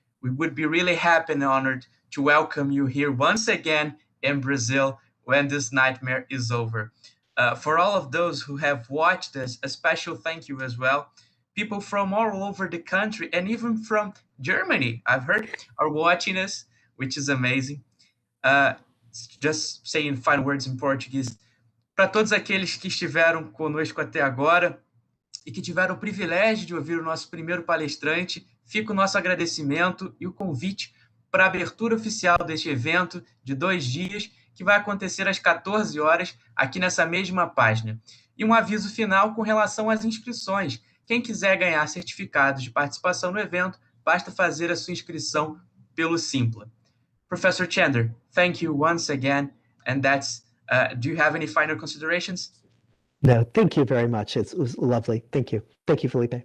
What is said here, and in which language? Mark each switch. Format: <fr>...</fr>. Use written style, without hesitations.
<en>We would be really happy and honored to welcome you here once again in Brazil when this nightmare is over. For all of those who have watched this, a special thank you as well. People from all over the country and even from Germany, I've heard, are watching us, which is amazing. Just saying final words in Portuguese.</en> <pt>Para todos aqueles que estiveram conosco até agora e que tiveram o privilégio de ouvir o nosso primeiro palestrante, fica o nosso agradecimento e o convite para a abertura oficial deste evento de 2 dias, que vai acontecer às 14 horas, aqui nessa mesma página. E um aviso final com relação às inscrições. Quem quiser ganhar certificados de participação no evento, basta fazer a sua inscrição pelo Simpla.</pt> <en>Professor Chander, thank you once again. And that's, do you have any final considerations? No, thank you very much. It was lovely. Thank you. Thank you, Felipe.</en>